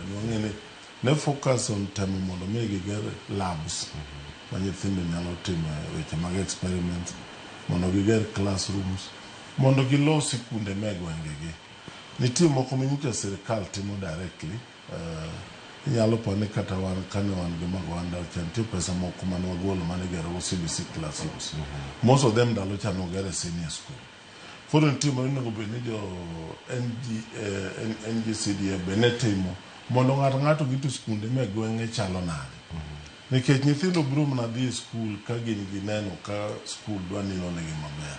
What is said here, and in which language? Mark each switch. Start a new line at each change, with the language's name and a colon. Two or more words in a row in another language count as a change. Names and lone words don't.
Luo (Kenya and Tanzania): Nwang'e ni ne
English: focus on
Luo (Kenya and Tanzania): temo mondo mi giger labs ma nyithindo nyalo timo weche mag experiments, mondo giger classrooms, mondo gilos sikunde me gwengegi. Nitie moko minyicha sirikal timo directly. Inyalo pane kata wan kane wan gi magwanda cha nitie pesa moko mane wagolo mane gero CBC classrooms.
English: Most of them
Luo (Kenya and Tanzania): ndalo cha nogere
English: senior school.
Luo (Kenya and Tanzania): Koro nitie monego bed ni jo NGCDF bene timo mondo ng'ato gito skunde me gwenge chalo nade. Nikech nyithindo biro mana dhi skul ka gineno ka skul dwa nino negi maber.